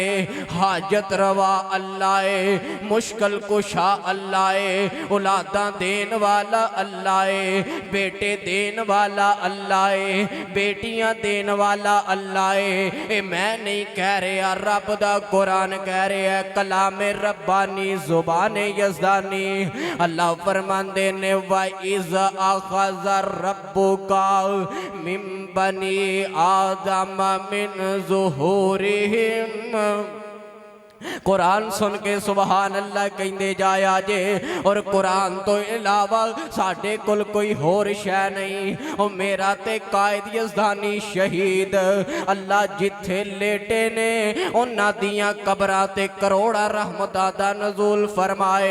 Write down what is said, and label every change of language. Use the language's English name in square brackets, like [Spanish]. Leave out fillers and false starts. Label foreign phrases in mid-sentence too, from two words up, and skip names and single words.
[Punjabi] حاجت روا اللہ ہے، مشکل کشا اللہ ہے، اولاداں دین والا اللہ ہے، بیٹے دین والا اللہ ہے، بیٹیاں دین والا اللہ ہے. اے میں نہیں کہہ رہا، رب دا قرآن کہہ رہا ہے، کلامِ ربانی زبانِ یزدانی. اللہ فرماندے نے, [Arabic] وإذ أخذ ربك من بني آدم من ظهورهم. [Punjabi] قرآن سن کے [Arabic] سبحان الله [Punjabi] کہتے جایا جے. اور قرآن تو علاوہ ساڈے کول کوئی ہور شے نہیں. اور میرا تے قائد یزدانی شہید اللہ جتھے لیٹے نے انہاں دیاں قبراں تے کروڑا رحمتاں دا نزول فرمائے.